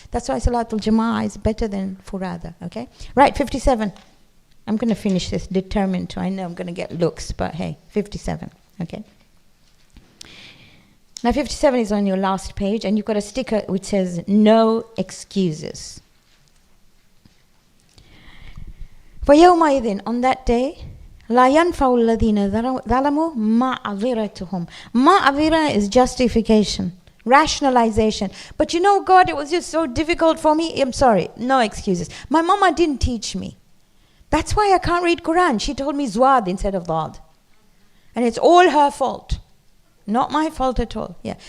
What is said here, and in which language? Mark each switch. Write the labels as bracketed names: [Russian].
[English] That's why Salatul Jama'ah is better than Furada. Okay? Right, 57. I'm going to finish this determined to. I know I'm going to get looks, but hey, 57. Okay? Now 57 is on your last page, and you've got a sticker which says, no excuses. [Arabic] فَيَوْمَئِذٍ, [English] on that day, [Arabic] لَا يَنْفَعُ الَّذِينَ ظَلَمُوا مَعْذِرَتُهُم. [English] Ma'adhira is justification, rationalization. But you know, God, it was just so difficult for me. I'm sorry, no excuses. My mama didn't teach me. That's why I can't read Quran. She told me Zwad instead of Dad. And it's all her fault. Not my fault at all. Yeah.